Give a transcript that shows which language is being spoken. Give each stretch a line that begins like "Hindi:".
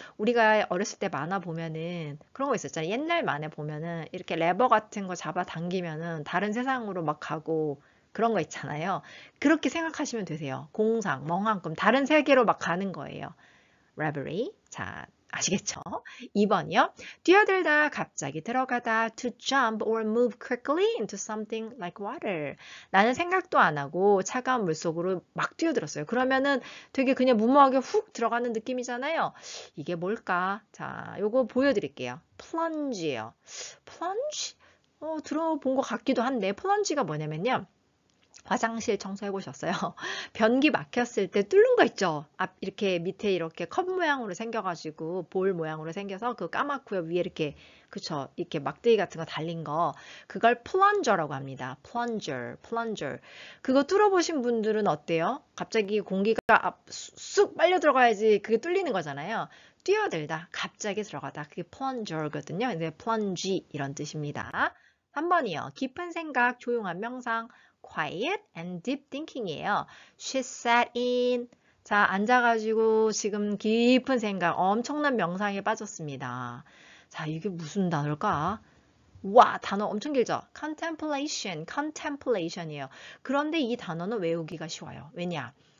Korean: 우리가 어렸을 때 만화 보면은 그런 거 있었잖아요. 옛날 만화 보면은 이렇게 레버 같은 거 잡아 당기면은 다른 세상으로 막 가고 그런 거 있잖아요. 그렇게 생각하시면 되세요. 공상, 멍한 꿈, 다른 세계로 막 가는 거예요. reverie. 자, 아시겠죠? 2번이요. 뛰어들다, 갑자기 들어가다.
English: To jump or move quickly into something like water.
Korean: 나는 생각도 안 하고 차가운 물속으로 막 뛰어들었어요. 그러면은 되게 그냥 무모하게 훅 들어가는 느낌이잖아요. 이게 뭘까? 자, 요거 보여드릴게요. plunge예요. plunge? 들어본 것 같기도 한데, plunge가 뭐냐면요. 화장실 청소해 보셨어요? 변기 막혔을 때 뚫는 거 있죠? 앞 이렇게 밑에 이렇게 컵 모양으로 생겨가지고 볼 모양으로 생겨서 그 까맣고요. 위에 이렇게 그쵸? 이렇게 막대기 같은 거 달린 거 그걸 플런저라고 합니다.
English: plunger.
Korean: 그거 뚫어보신 분들은 어때요? 갑자기 공기가 쑥 빨려 들어가야지 그게 뚫리는 거잖아요. 뛰어들다, 갑자기 들어가다 그게 plunger거든요. 근데 plunge 이런 뜻입니다. 3번이요. 깊은 생각, 조용한 명상.
English: Quiet and deep thinking이에요. She sat in.
Korean: 자, 앉아가지고 지금 깊은 생각, 엄청난 명상에 빠졌습니다. 자, 이게 무슨 단어일까? 와, 단어 엄청 길죠? contemplation이에요. 그런데 이 단어는 외우기가 쉬워요. 왜냐?